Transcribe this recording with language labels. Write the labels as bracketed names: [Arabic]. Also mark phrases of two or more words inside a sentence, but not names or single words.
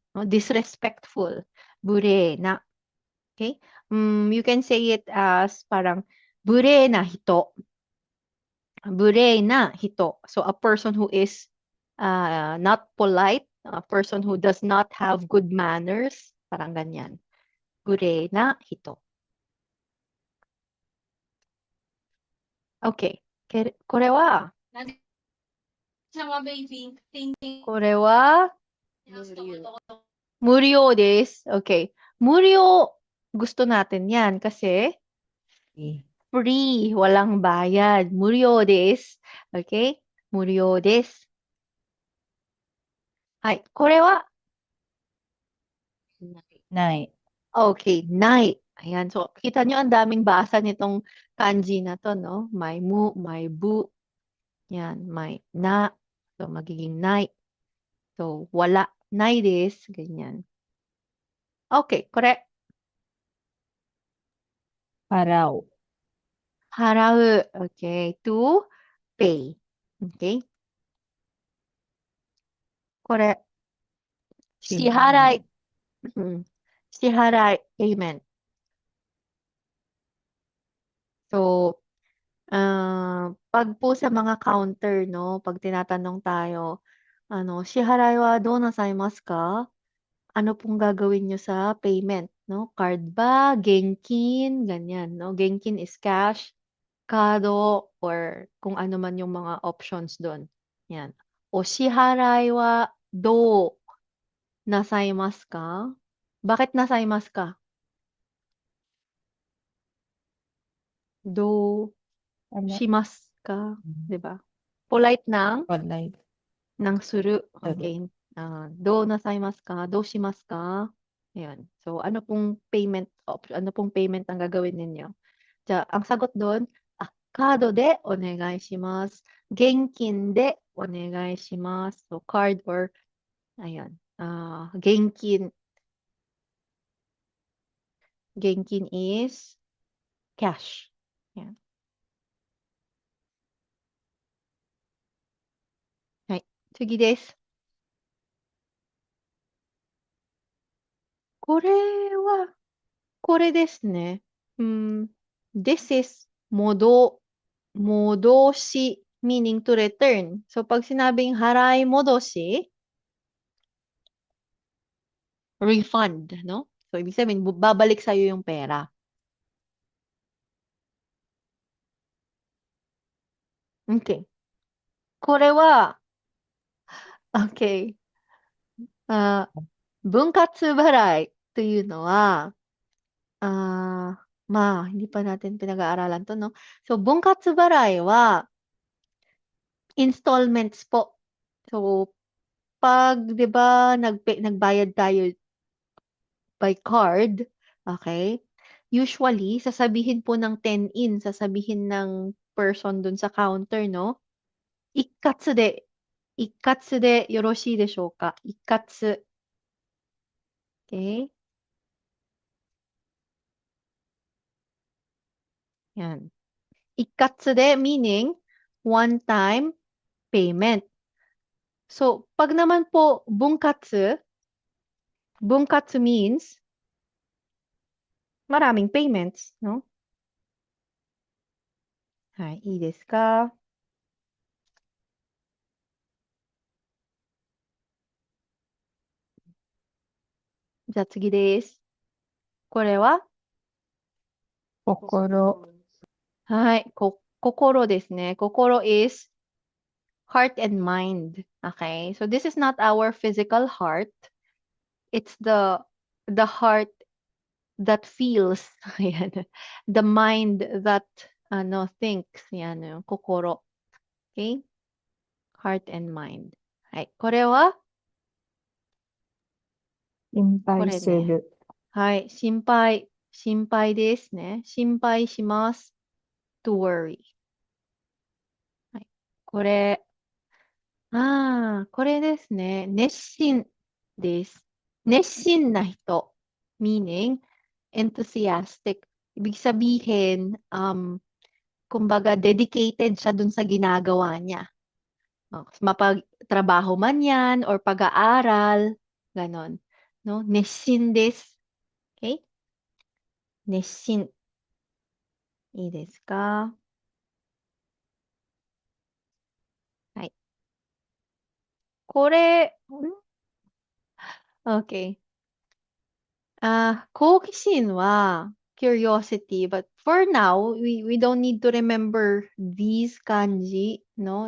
[English] No? Disrespectful. [Japanese] 無礼な. [English] Okay? You can say it as parang [Japanese] 無礼な人. 無礼な人. [English] So, a person who is not polite, a person who does not have good manners, [Filipino] parang ganyan. [Japanese] 無礼な人. Okay. これは、これは、 Muryo. 無料です. Okay. 無料, [Filipino] gusto natin yan kasi free, walang bayad. [Japanese] 無料です. Okay? 無料です. はい。これは、 Nai. Nay. [English] okay, night. Ayan. [Filipino] So, kita nyo ang daming basa nitong kanji na to, no? May mu, may bu. Yan, may na. So, magiging night. So, wala. [English] Night is, [Filipino] ganyan. [English] Okay, correct. [Japanese] Paraw. [English] Harau. Okay, to pay. Okay. [Japanese] これ、支払い。 [Filipino] 支払い、payment. So, pag po sa mga counter, no, pag tinatanong tayo, [Japanese] 支払いはどうなさいますか? [Filipino] Ano pong gagawin nyo sa payment? no? Card ba, genkin, ganyan, no? Genkin is cash, kado, or kung ano man yung mga options doon. Yan. [Japanese] お支払いはどうなさいますか? Bakit なさいますか？どう [Filipino] Ano? [Japanese] しますか, [Filipino] 'di ba? Polite ng [English] Online. [Japanese] suru. [Filipino] Pero, [Japanese] Okay. どうなさいますか？どうしますか? Ayan. [Filipino] So, ano pong payment ang gagawin ninyo? Ang sagot doon, [Japanese] カードでお願いします. 現金でお願いします. [English] So, card or, ayan, genkin. Genkin is cash. Ayan. [Japanese] はい。次です。これは、これですね。 [English] This is modoshi, meaning to return. So, [Filipino] pag sinabing [Japanese] 払い戻し, [Filipino] refund, no? So, ibig sabihin, babalik sa'yo yung pera. [English] Okay. [Japanese] これは、okay. [Filipino] あ、 [Japanese] 分割払いというのは、 [Filipino] hindi pa natin pinag-aaralan to, no? [English] So, [Japanese] 分割払いは、installments po. [Filipino] So, pag, 'di ba, nagbayad tayo [English] by card, [Filipino] okay? Usually, sasabihin po ng 10 in, sasabihin ng person dun sa counter, no? [Japanese] 一括で、一括でよろしいでしょうか? Ikkatsu. Okay? [Filipino] Yan. [Japanese] 一括で [English] meaning one time payment. So, [Filipino] pag naman po bunkatsu means maraming payments, no? [Japanese] はい、いいですか？じゃあ次です。これは心、はい、心ですね。 [English] 心 is heart and mind. Okay? So this is not our physical heart. It's the heart that feels. Ayan. The mind that thinks. [Filipino] Yan, yung [English] kokoro. Okay? Heart and mind. [Japanese] はい。これは心配これね。する。はい。心配ですね。心配します。 [English] to worry. [Japanese] はい。これですね。熱心です。熱心な人。 [English] Meaning, enthusiastic. [Filipino] Ibig sabihin, kumbaga, dedicated siya dun sa ginagawa niya. Mapagtrabaho man yan or pag-aaral. Ganon. No? [Japanese] 熱心です. Okay? Neshin. いいですか？はい。これ、Okay. 好奇心は [English] curiosity, but for now, we don't need to remember these kanji, no?